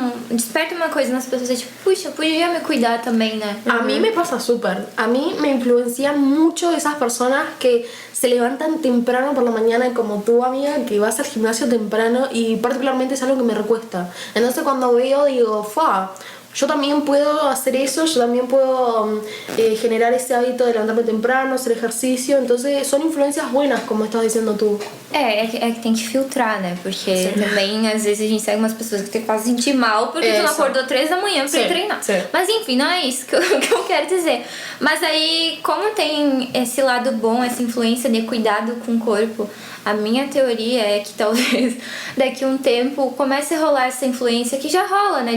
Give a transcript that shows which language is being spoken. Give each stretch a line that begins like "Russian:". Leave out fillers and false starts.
Portuguese: Desperta uma coisa nas pessoas, é tipo, puxa, eu podia me cuidar também, né?
Spanish: A mí me pasa súper. A mí me influencian mucho esas personas que se levantan temprano por la mañana, como tú, amiga, que vas al gimnasio temprano, y particularmente es algo que me recuesta. Entonces cuando veo, digo, yo también puedo hacer eso, yo también puedo generar ese hábito de levantarme temprano, hacer ejercicio. Entonces son influencias buenas, como estás diciendo tú.
Portuguese: É que tem que filtrar, né? Porque também, às vezes, a gente segue umas pessoas que fazem sentir mal porque tu não acordou 3 da manhã pra ir treinar. Mas enfim, não é isso que eu quero dizer. Mas aí, como tem esse lado bom, essa influência de cuidado com o corpo, A minha teoria é que talvez daqui a um tempo comece a rolar essa influência que já rola, né?